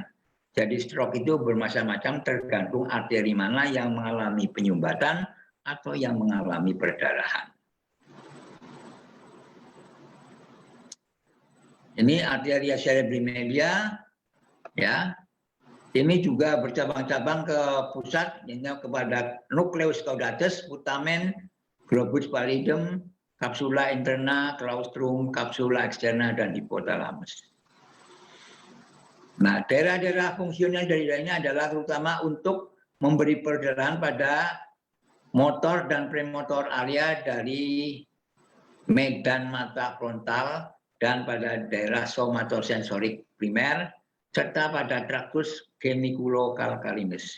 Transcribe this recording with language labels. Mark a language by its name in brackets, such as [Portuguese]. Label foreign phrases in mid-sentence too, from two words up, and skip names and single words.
[Indonesian] Jadi stroke itu bermacam-macam tergantung arteri mana yang mengalami penyumbatan atau yang mengalami perdarahan. Ini [Latin] arteria cerebri media, [Indonesian] ya. Ini juga bercabang-cabang ke pusat, kepada [Latin] nucleus caudatus, putamen, globus pallidum, capsula interna, claustrum, capsula externa, [Indonesian] dan hipotalamus. Nah, daerah-daerah fungsional dari ini adalah terutama untuk memberi perdarahan pada motor dan [English] premotor area [Indonesian] dari medan mata frontal dan pada daerah somatosensorik primer, serta pada traktus geniculocalcaneus.